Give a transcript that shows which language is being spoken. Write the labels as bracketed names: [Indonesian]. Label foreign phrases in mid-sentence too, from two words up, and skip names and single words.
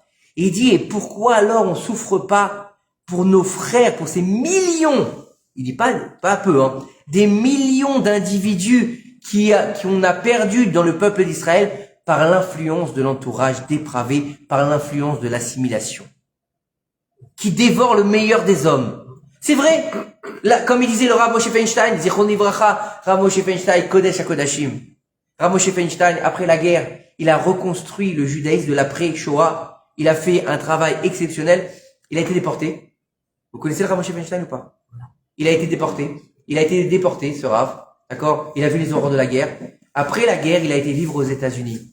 [French] Et il dit, et pourquoi alors on souffre pas pour nos frères, pour ces millions, il dit pas peu, hein, des millions d'individus qu'on a perdus dans le peuple d'Israël par l'influence de l'entourage dépravé, par l'influence de l'assimilation, qui dévore le meilleur des hommes. C'est vrai, là, comme il disait le Rav Moshe Feinstein, [Hebrew] זכרונו לברכה, [French] Rav Moshe Feinstein, [Hebrew] קודש הקדשים. [French] Rav Moshe Feinstein, après la guerre, il a reconstruit le judaïsme de l'après-Shoah. Il a fait un travail exceptionnel. Il a été déporté. Vous connaissez le Rav Moshe Feinstein ou pas? Il a été déporté. Il a été déporté, ce Rav. D'accord? Il a vu les horreurs de la guerre. Après la guerre, il a été vivre aux États-Unis.